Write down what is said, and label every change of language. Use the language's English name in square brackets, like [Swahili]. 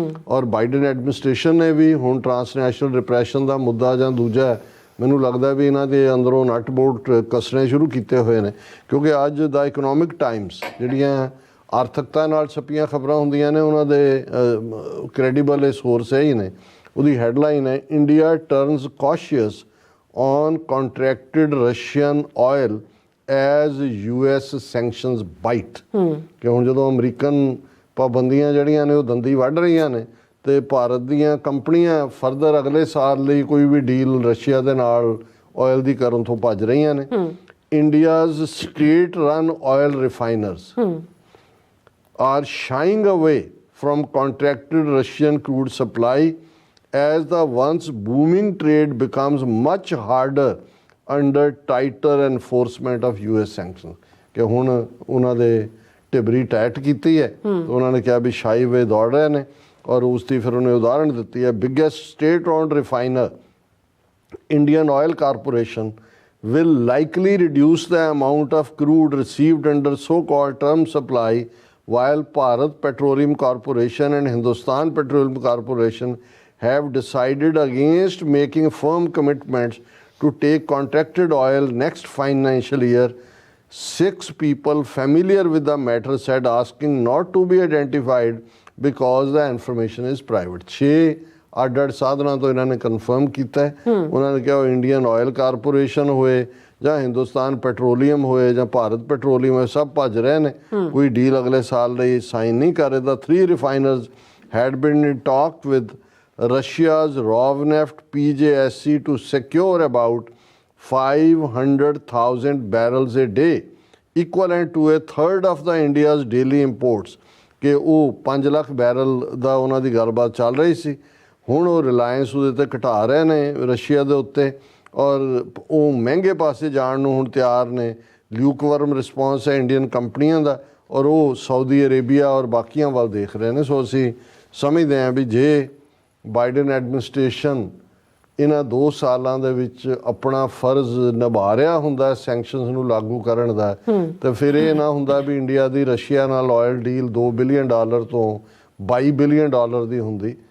[Punjabi] ਔਰ Biden administration ਨੇ ਵੀ ਹੁਣ ਟਰਾਂਸਨੈਸ਼ਨਲ ਰਿਪਰੈਸ਼ਨ ਦਾ ਮੁੱਦਾ ਜਾਂ ਦੂਜਾ ਮੈਨੂੰ ਲੱਗਦਾ ਵੀ ਇਹਨਾਂ ਦੇ ਅੰਦਰੋਂ ਨਟ ਬੋਲਟ ਕੱਸਣੇ ਸ਼ੁਰੂ ਕੀਤੇ ਹੋਏ ਨੇ ਕਿਉਂਕਿ ਅੱਜ ਦਾ ਇਕਨੋਮਿਕ ਟਾਈਮਸ ਜਿਹੜੀਆਂ ਆਰਥਿਕਤਾ ਨਾਲ ਛਪੀਆਂ ਖਬਰਾਂ ਹੁੰਦੀਆਂ ਨੇ ਉਹਨਾਂ ਦੇ ਕ੍ਰੈਡੀਬਲ ਸੋਰਸ ਹੀ ਨੇ। ਉਹਦੀ ਹੈਡਲਾਈਨ ਹੈ [English] India turns cautious on contracted Russian oil as US sanctions bite। [Punjabi] ਕਿ ਹੁਣ ਜਦੋਂ ਅਮਰੀਕਨ ਪਾਬੰਦੀਆਂ ਜਿਹੜੀਆਂ ਨੇ ਉਹ ਦੰਦੀ ਵੱਢ ਰਹੀਆਂ ਨੇ ਤੇ ਭਾਰਤ ਦੀਆਂ ਕੰਪਨੀਆਂ ਫਰਦਰ ਅਗਲੇ ਸਾਲ ਲਈ ਕੋਈ ਵੀ ਡੀਲ ਰਸ਼ੀਆ ਦੇ ਨਾਲ ਆਇਲ ਦੀ ਕਰਨ ਤੋਂ ਭੱਜ ਰਹੀਆਂ ਨੇ। [English] India's state run oil refiners are shying away from contracted Russian crude supply as the once booming trade becomes much harder under tighter enforcement of US sanctions। [Punjabi] ਕਿ ਹੁਣ ਉਹਨਾਂ ਦੇ ਟਿਬਰੀ ਟਾਈਟ ਕੀਤੀ ਹੈ, ਉਹਨਾਂ ਨੇ ਕਿਹਾ ਵੀ ਸ਼ਾਈ ਵੇ ਦੌੜ ਰਹੇ ਨੇ ਔਰ ਉਸ ਦੀ ਫਿਰ ਉਹਨੇ ਉਦਾਹਰਣ ਦਿੱਤੀ ਹੈ [English] Biggest state owned refiner Indian Oil Corporation will likely reduce the amount of crude received under so-called term supply while Bharat Petroleum Corporation and Hindustan Petroleum Corporation have decided against making firm commitments to take contracted oil next financial year 6 people familiar with the matter said asking not to be identified because the information is private. [Punjabi] 6 ਅੱਡ-ਅੱਡ ਸਾਧਨਾਂ ਤੋਂ ਇਹਨਾਂ ਨੇ confirm ਕੀਤਾ ਹੈ। ਉਹਨਾਂ ਨੇ ਕਿਹਾ ਉਹ ਇੰਡੀਅਨ ਆਇਲ ਕਾਰਪੋਰੇਸ਼ਨ ਹੋਏ ਜਾਂ ਹਿੰਦੁਸਤਾਨ ਪੈਟਰੋਲੀਅਮ ਹੋਏ ਜਾਂ ਭਾਰਤ ਪੈਟਰੋਲੀਅਮ ਹੋਏ, ਸਭ ਭੱਜ ਰਹੇ ਨੇ, ਕੋਈ ਡੀਲ ਅਗਲੇ ਸਾਲ ਲਈ ਸਾਈਨ ਨਹੀਂ ਕਰ ਰਹੇ। [English] The 3 refiners had been in talk with Russia's Rosneft PJSC to secure about 500,000 barrels a day, equivalent to a third of the India's daily imports। [Punjabi] ਕਿ ਉਹ 5 ਲੱਖ ਬੈਰਲ ਦਾ ਉਹਨਾਂ ਦੀ ਗੱਲਬਾਤ ਚੱਲ ਰਹੀ ਸੀ। ਹੁਣ ਉਹ ਰਿਲਾਇੰਸ ਉਹਦੇ 'ਤੇ ਘਟਾ ਰਹੇ ਨੇ ਰਸ਼ੀਆ ਦੇ ਉੱਤੇ, ਔਰ ਉਹ ਮਹਿੰਗੇ ਪਾਸੇ ਜਾਣ ਨੂੰ ਹੁਣ ਤਿਆਰ ਨੇ। [English] lukewarm response [Punjabi] ਹੈ ਇੰਡੀਅਨ ਕੰਪਨੀਆਂ ਦਾ, ਔਰ ਉਹ ਸਾਊਦੀ ਅਰੇਬੀਆ ਔਰ ਬਾਕੀਆਂ ਵੱਲ ਦੇਖ ਰਹੇ ਨੇ। ਸੋ ਅਸੀਂ ਸਮਝਦੇ ਹਾਂ ਵੀ ਜੇ ਬਾਈਡਨ ਐਡਮਿਨਿਸਟ੍ਰੇਸ਼ਨ ਇਹਨਾਂ 2 ਸਾਲਾਂ ਦੇ ਵਿੱਚ ਆਪਣਾ ਫਰਜ਼ ਨਿਭਾ ਰਿਹਾ ਹੁੰਦਾ ਸੈਂਕਸ਼ਨਸ ਨੂੰ ਲਾਗੂ ਕਰਨ ਦਾ, ਤੇ ਫਿਰ ਇਹ ਨਾ ਹੁੰਦਾ ਵੀ ਇੰਡੀਆ ਦੀ ਰਸ਼ੀਆ ਨਾਲ ਆਇਲ ਡੀਲ $2 ਬਿਲੀਅਨ ਤੋਂ $22 ਬਿਲੀਅਨ ਦੀ ਹੁੰਦੀ।